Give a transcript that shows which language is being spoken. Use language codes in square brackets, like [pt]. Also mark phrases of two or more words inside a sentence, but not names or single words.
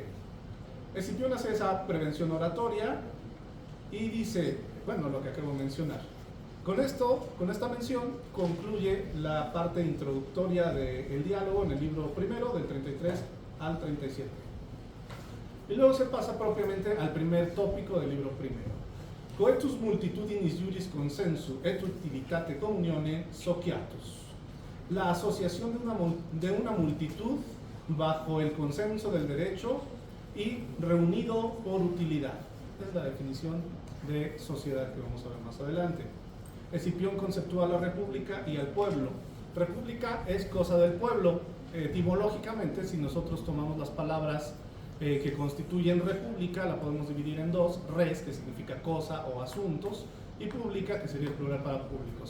[es] Escipión hace esa prevención oratoria y dice, bueno, lo que acabo de mencionar. Con esta mención, concluye la parte introductoria del diálogo en el libro primero, del 33 al 37. Y luego se pasa propiamente al primer tópico del libro primero. [la] Coetus multitudinis juris consensu et utilitate communione sociatus. [es] La asociación de una multitud bajo el consenso del derecho y reunido por utilidad. Es la definición de sociedad que vamos a ver más adelante. Escipión conceptúa la república y al pueblo. República es cosa del pueblo. Etimológicamente, si nosotros tomamos las palabras que constituyen república, la podemos dividir en dos: res, que significa cosa o asuntos, y pública, que sería el plural para públicos.